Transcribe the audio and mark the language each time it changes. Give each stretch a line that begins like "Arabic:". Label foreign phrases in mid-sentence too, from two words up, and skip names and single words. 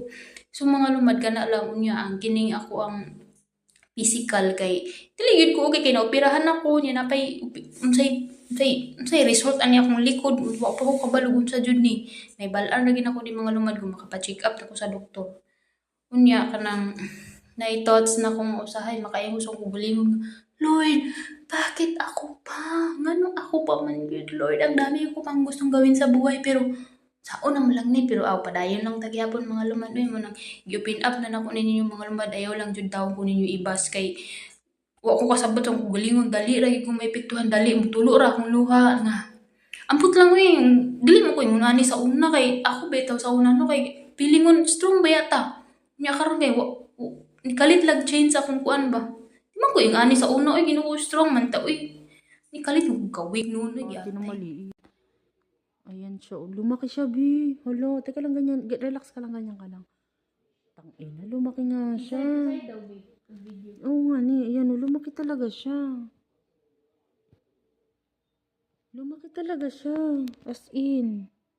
Cebuano: So mga lumad kana lang unya ang kining ako ang physical kay dili gyud ko okay kay naoperahan ako nya napay unsay result ani akong likod wa pa ko kabalo unsa jud ni may bal-an ra gid ako di mga lumad kung makapa-check up ako sa doktor. Unya kanang na-thoughts na kung usahay makaingon sa kugalingon Lord,
Filipino: bakit ako pa?
Cebuano: Ngano ako pa man gyud Lord?
Filipino: Ang dami ko pang gustong gawin sa buhay pero
Cebuano: saon na lang ni pero padayon lang tagyapon mga lumad oy mo nang gi-open up na nako ninyo mga lumad ayaw lang jud tawo ko ninyo ibas kay wa ko kasabot ang kugalingon dali ra gyud ko maepektuhan dali mutulo ra akong luha nga ampot lang oy dili mo ko ingon ani sa una kay ako bitaw sa una no kay pilingon strong ba yata nya karon kay nikalit lag change sa akong kuan ba di man ko ingani sa una oy Ginoo strong man ta oy nikalit mo kawig noon oy Ate na gyatay.
Filipino: maliit. Ayan siya. Oh. Lumaki siya, Bi. Hala, teka lang ganyan. Relax ka lang, ganyan ka lang. Tangina, lumaki nga siya. Oo nga ni. Ayan, oh, lumaki talaga siya. Lumaki talaga siya.
English: As in.